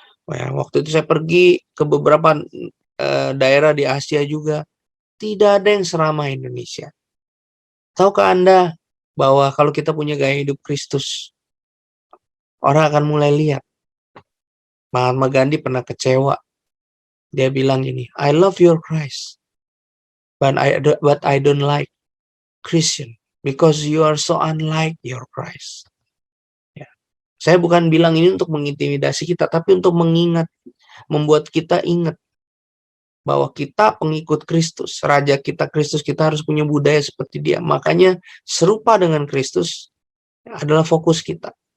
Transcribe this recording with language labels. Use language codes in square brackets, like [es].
[id] Ya, waktu itu saya pergi ke beberapa daerah di Asia juga. Tidak ada yang seramah Indonesia. Tahukah Anda bahwa kalau kita punya gaya hidup Kristus, orang akan mulai lihat. Mahatma Gandhi pernah kecewa. Dia bilang gini, [en] I love your Christ, but I don't like Christian because you are so unlike your Christ. [id] Ya. Saya bukan bilang ini untuk mengintimidasi kita, tapi untuk mengingat, membuat kita ingat bahwa kita pengikut Kristus, Raja kita Kristus, kita harus punya budaya seperti dia. Makanya serupa dengan Kristus adalah fokus kita.